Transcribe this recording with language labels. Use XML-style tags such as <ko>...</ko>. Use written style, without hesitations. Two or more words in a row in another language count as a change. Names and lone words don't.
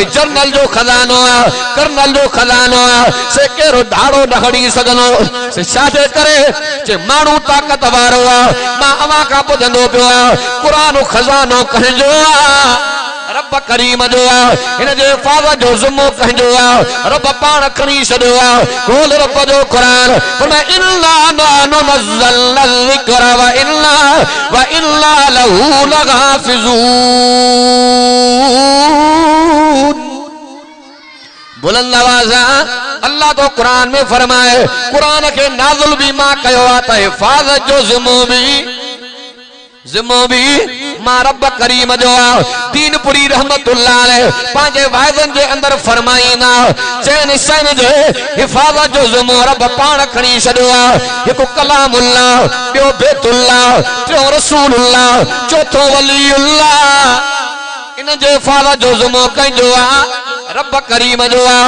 <sd>जनरल जो खजानो आहे कर्नल जो खजानो आहे से केरु धाड़ो न खणी सघंदो से छाजे करे जे माण्हू ताकत वारो आहे। मां अवां खां ॿुधंदो पियो आहे क़ुरान खजानो कंहिंजो आहे रब करीम जो आहे हिन जे हिफ़ाज़त जो ज़िम्मो कंहिंजो आहे रब पाण खणी छॾियो आहे। खोल रब जो क़ुरान फरमाए</sd> <ar>إنا نحن نزلنا ذكر وإنا له لحافظون.</ar> <sd>बुलंद आवाज़ अल्लाह तो कुरान में फरमाए कुरान के नाज़िल भी मां कयो आहे त हिफ़ाज़त जो ज़िम्मो भी मां रब करीम जो आहे। दीनपुरी</sd> <ar>رحمة الله عليه</ar> <sd>पंहिंजे वाइदनि जे अंदरि फरमाईंदा चइनि शयुनि जे हिफ़ाज़त जो ज़िम्मो रब पाण खणी छॾियो आहे। हिकु कलामुल्लाह ॿियो बैतुल्लाह टियों रसूलुल्लाह चौथों वलीउल्लाह इन जे हिफ़ाज़त जो ज़िम्मो कंहिंजो आहे रब करीम जो आहे।</sd>